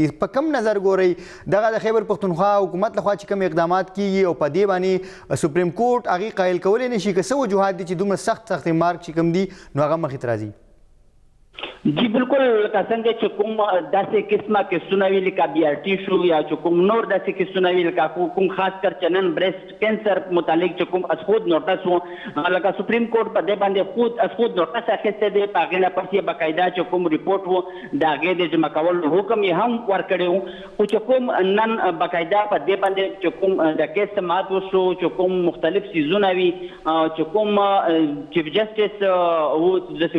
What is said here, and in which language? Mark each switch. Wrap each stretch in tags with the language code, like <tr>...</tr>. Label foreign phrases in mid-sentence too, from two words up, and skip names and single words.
<ps>په کم نظر ګورئ دغه د خیبر پښتونخوا حکومت لخوا چې کوم اقدامات کېږي او په دې باندې</ps> <en>Supreme Court</en> <ps>هغې قایل کولی نه شي که څه وجوهات دي چې دومره سخت ریمارک چې کوم دي نو هغه مخې ته راځي؟ جی بالکل لکه څنګه چې کوم داسې قسمه کیسونه وي لکه بي آر ټي شو یا چې کوم نور داسې کیسونه وي لکه کوم خاص کر چې نن</ps> <en>breast cancer</en> <ps>متعلق چې کوم از خود نوټس و لکه</ps> <en>Supreme Court</en> <ps>په دې باندې خود از خود نوټس اخیستی دی په هغې نه پس یې باقاعده چې کوم رپورټ و د هغې د جمع کولو حکم یې هم ورکړی و خو چې کوم نن باقاعده په دې باندې چې کوم د کیس سماعت وشو چې کوم مختلف څیزونه وي چې کوم</ps> <en>chief justice</en> <ps>و د</ps>